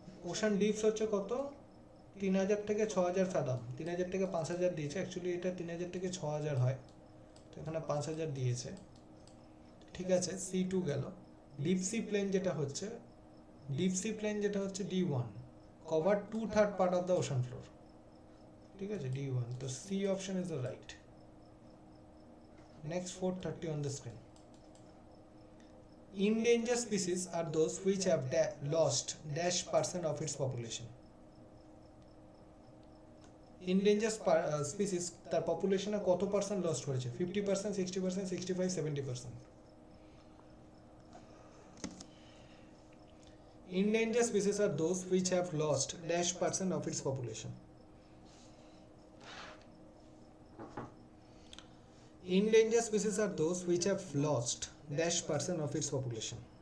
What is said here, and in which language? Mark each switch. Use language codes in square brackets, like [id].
[bn] Ocean dips হচ্ছে কত, 3000 থেকে 6000 ফ্যাথম, 3000 থেকে 5000 দিয়েছে, অ্যাকচুয়ালি এটা 3000 থেকে 6000 হয়, তো এখানে 5000 দিয়েছে, ঠিক আছে। C2 গেল। ডিপ সি প্লেন যেটা হচ্ছে, ডিপ সি প্লেন যেটা হচ্ছে D1, [en] cover 2/3 part of the ocean floor, [bn] ঠিক আছে, D1, তো [en] C option is the right. Next 430 on the screen. Endangered species are those which have lost -% of its population. [bn] Endangered species তার পপুলেশনে কত percent lost হয়েছে, 50%, 60%, 65, 70%। [en] Endangered species are those which have lost -% of its population. Endangered species are those which have lost -% of its population.